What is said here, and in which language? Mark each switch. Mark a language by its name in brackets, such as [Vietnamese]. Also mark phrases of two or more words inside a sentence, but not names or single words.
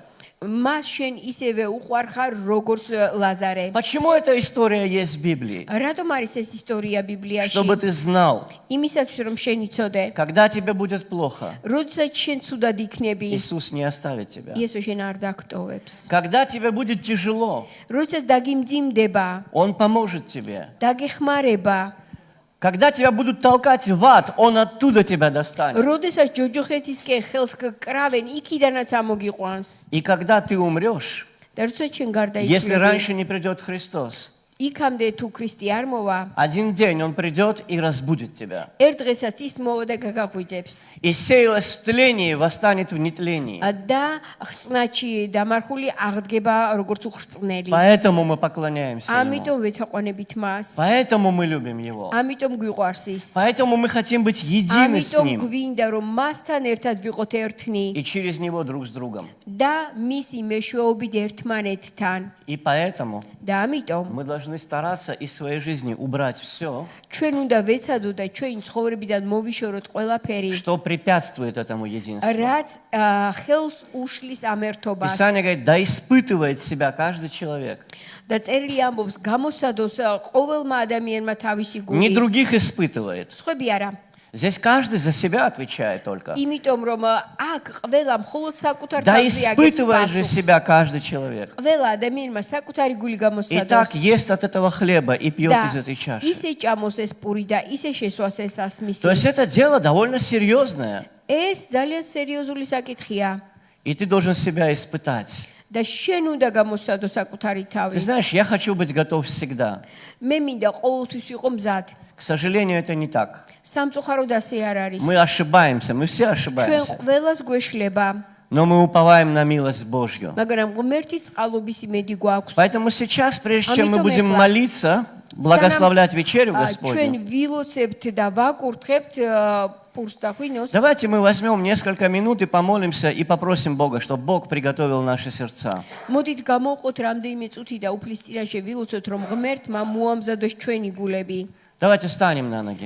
[Georgian] მას შენ ისევე უყვარ ხარ, როგორც ლაზარე. [Russian] Почему эта история есть в Библии? [Georgian] რატომ არის ეს ისტორია ბიბლიაში? [Russian] Чтобы ты знал, [Georgian] იმისათვის რომ შენ იცოდე, [Russian] когда тебе будет плохо, [Georgian] როდესაც შენ ცუდად იქნები, [Russian] Иисус не оставит тебя. [Georgian] იესო შენ არ დაგტოვებს. [Russian] Когда тебе будет тяжело, [Georgian] როდესაც დაგიმძიმდება, [Russian] Он поможет тебе. [Georgian] დაგეხმარება, [Russian] Когда тебя будут толкать в ад, Он оттуда тебя достанет. [Georgian] როდესაც ჯოჯოხეთისკენ ხელს კრავენ, იქიდანაც ამოგიყვანს. [Russian] И когда ты умрешь, [Georgian] და როდესაც შენ [Russian] если [Georgian] გარდაიცვალე, [Russian] раньше не придет Христос, [Georgian] იქამდე თუ ქრისტე არ მოვა, [Russian] один день Он придет и разбудит тебя. [Georgian] ერთ დღესაც ის მოვა და გაგაღვიძებს. [Russian] И сеялось в тлении, восстанет в нетлении. [Georgian] და ხსნაჩი დამარხული აღდგება როგორც უხრწნელი. [Russian] Поэтому мы поклоняемся Ему. [Georgian] ამიტომ ვეთაყვანებით მას. [Russian] Поэтому мы любим Его. [Georgian] ამიტომ გვიყვარს ის. [Russian] Поэтому мы хотим быть едины с [Georgian] ამიტომ [Russian] Ним [Georgian] გვინდა რომ მასთან ერთად ვიყოთ ერთნი [Russian] и через Него друг с другом. [Georgian] და მისი მეშვეობით ერთმანეთთან. [Russian] И поэтому [Georgian] და ამიტომ [Russian] мы должны стараться из своей жизни убрать все, [Georgian] ჩვენ უნდა ვეცადოთ და ჩვენი ცხოვრებიდან მოვიშოროთ ყველაფერი, [Russian] что препятствует этому единству. [Georgian] რაც ხელს უშლის ამ ერთობას. [Russian] Писание говорит, да испытывает себя каждый человек. [Georgian] და წერილი ამბობს, გამოსადოს ყოველმა ადამიანმა თავისი [Russian] Не [Georgian] გული. [Russian] других испытывает. [Georgian] სხვები არა. [Russian] Здесь каждый за себя отвечает только. [Georgian] იმიტომ რომ აქ ყველა მხოლოდ საკუთარ [Russian] Да [Georgian] თავზე აგებს [Russian] испытывает же [Georgian] პასუხს. [Russian] себя каждый человек. [Georgian] ყველა ადამიანმა საკუთარი გული [Russian] И [Georgian] გამოსადოს. [Russian] так ест от этого хлеба и пьет [Georgian] და [Russian] из этой чаши. [Georgian] ისე ჭამოს ეს პური და ისე შესვას ეს ასმისი. [Russian] То есть это дело довольно серьезное. [Georgian] ეს ძალიან სერიოზული საკითხია [Russian] И ты должен себя испытать. [Georgian] და შენ უნდა გამოსადო საკუთარი [Russian] Ты [Georgian] თავი. [Russian] знаешь, я хочу быть готов всегда. [Georgian] მე მინდა ყოველთვის ვიყო მზად. [Russian] К сожалению, это не так. [Georgian] სამწუხაროდ ასე არ არის. [Russian] Мы ошибаемся, мы все [Georgian] ჩვენ [Russian] ошибаемся. [Georgian] ყველას გვეშლება, [Russian] Но мы уповаем на милость Божью. [Georgian] მაგრამ ღმერთის წყალობის იმედი გვაქვს. [Russian] Поэтому сейчас, прежде чем мы [Georgian] Амитом [Russian] будем [Georgian] эхла. [Russian] молиться, благословлять вечерю [Georgian] ჩვენ [Russian] Господню, [Georgian] ვილოცებთ და ვაკურთხებთ პურს და ღვინოს. [Russian] давайте мы возьмем несколько минут и помолимся и попросим Бога, чтобы Бог приготовил наши сердца. [Georgian] მოდით გამოვყოთ რამდენიმე წუთი და უფლის წინაშე ვილოცოთ რომ ღმერთმა მოამზადოს ჩვენი გულები. [Russian] Давайте встанем на ноги.